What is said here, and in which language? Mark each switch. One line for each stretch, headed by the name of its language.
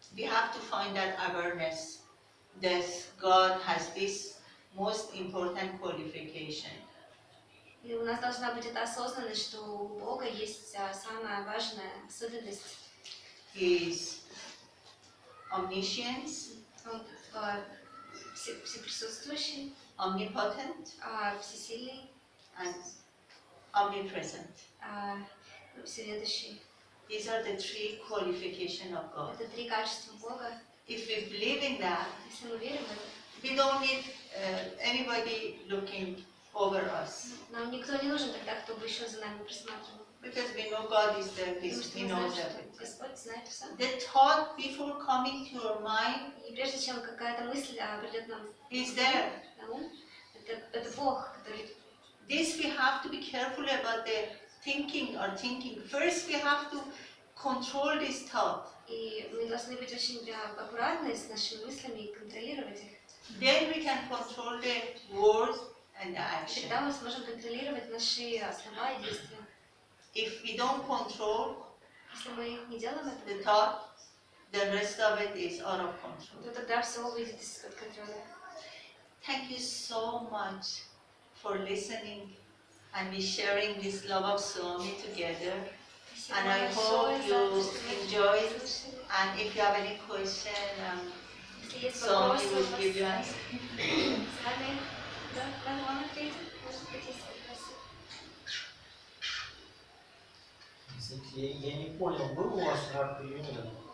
English: We have to find that awareness that God has this most important qualification.
Russian: И у нас должна быть эта осознанность, что у Бога есть самая важная особенность.
English: His omniscience,
Russian: Он всеприсутствующий,
English: omnipotent,
Russian: всесильный,
English: and omnipresent.
Russian: всеведущий.
English: These are the 3 qualifications of God.
Russian: Это 3 качества Бога.
English: If we believe in that,
Russian: Если мы верим в это,
English: we don't need anybody looking over us.
Russian: нам никто не нужен тогда, кто бы еще за нами присматривал.
English: Because we know God is there,
Russian: Потому что
English: He
Russian: мы знаем,
English: knows
Russian: что
English: everything.
Russian: Господь знает все.
English: The thought before coming to your mind
Russian: И прежде чем какая-то мысль придет нам
English: is there.
Russian: на ум, это Бог, который...
English: This we have to be careful about the thinking or thinking. First we have to control this thought.
Russian: И мы должны быть очень аккуратны с нашими мыслями и контролировать их.
English: Then we can control the words and the action.
Russian: Тогда мы сможем контролировать наши слова и действия.
English: If we don't control
Russian: Если мы не делаем
English: the
Russian: этого,
English: thought, the rest of it is out of control.
Russian: то тогда все выйдет из-под контроля.
English: Thank you so much for listening and we sharing this love of Swami together. And I hope you enjoyed. And if you have any question, Swami will give you answer.
Russian: С вами, да, вам ответит, может быть, есть вопросы. Я не понял, был у вас рак или нет?